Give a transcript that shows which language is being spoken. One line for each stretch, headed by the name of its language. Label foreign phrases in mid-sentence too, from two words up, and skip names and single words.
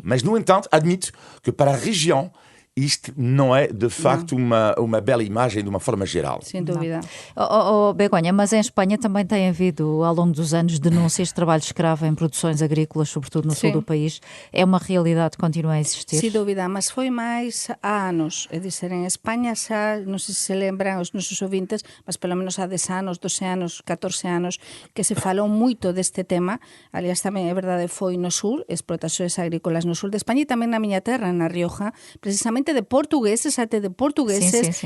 Portuguese: Mas, no entanto, admito que para a região isto não é, de facto, uma bela imagem de uma forma geral. Sem dúvida. Begonha, mas em Espanha também tem havido, ao longo dos anos, denúncias de trabalho escravo em produções agrícolas, sobretudo no sul do país. É uma realidade que continua a existir? Sem dúvida, mas foi máis há anos. É dizer,
Galician: en España xa, non sei se lembran os nosos ouvintes, mas pelo menos há 10 anos, 12 anos, 14 anos, que se falou moito deste tema. Aliás, tamén é verdade, foi no sur, explotacións agrícolas no sur de España e tamén na miña terra, na Rioja, precisamente de portugueses sí.